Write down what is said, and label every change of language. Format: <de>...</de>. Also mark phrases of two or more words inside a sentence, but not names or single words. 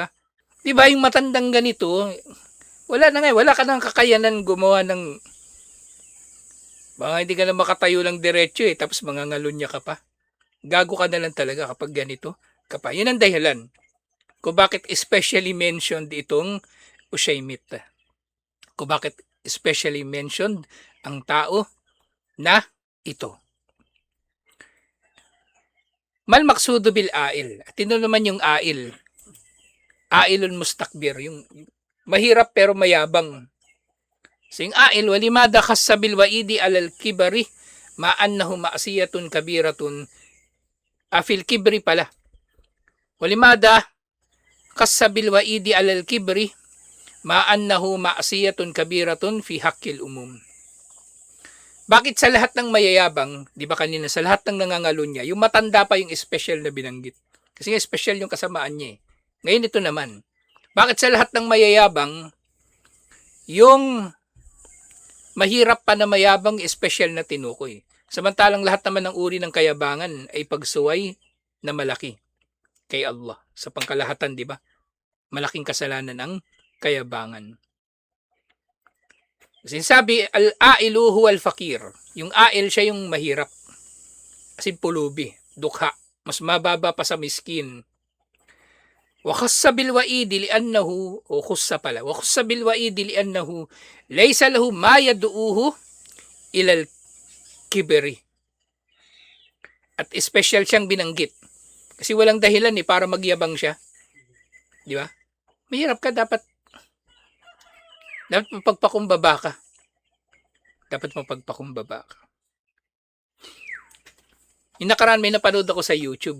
<tl>Di ba yung matandang ganito, wala na nga, wala ka nang kakayanan gumawa ng baka hindi ka na makatayo lang diretso tapos mangangalon niya ka pa. Gago ka na lang talaga kapag ganito. Yun ang dahilan kung bakit</tl> <en>especially mentioned</en> <tl>itong Ushaymit. Kung bakit</tl> <en>especially mentioned</en> <tl>ang tao na ito.</tl> <ar>ما المقصود بالعائل.</ar> <tl>At ito naman yung ail.</tl> <ar>عائل مستكبر.</ar> <tl>Yung mahirap pero mayabang. So yung ail,</tl> <ar>ولماذا خص بالوعيد على الكبر مع أنه معصية كبيرة. في الكبر pala. ولماذا خص بالوعيد على الكبر مع أنه معصية كبيرة في حق العموم.</ar> <tl>Bakit sa lahat ng mayayabang, di ba kanina, sa lahat ng nangangalon niya, yung matanda pa yung special na binanggit. Kasi nga special yung kasamaan niya eh. Ngayon ito naman, bakit sa lahat ng mayayabang, yung mahirap pa na mayabang special na tinukoy. Samantalang lahat naman ng uri ng kayabangan ay pagsuway na malaki kay Allah. Sa pangkalahatan, di ba? Malaking kasalanan ang kayabangan. Sinasabi,</tl> <ar>العائل هو الفقير.</ar> <tl>Yung ail siya yung mahirap. Kasi pulubi, dukha. Mas mababa pa sa miskin.</tl> <ar>وخص بالوعيد لأنه، أو خص pala, وخص بالوعيد لأنه ليس له ما يدعوه إلى الكبر.</ar> <tl>At special siyang binanggit. Kasi walang dahilan para magyabang siya. Di ba? Mahirap ka, dapat mapagpakumbaba ka. Dapat mapagpakumbaba ka. Yung nakaraan may napanood ako sa YouTube.</tl>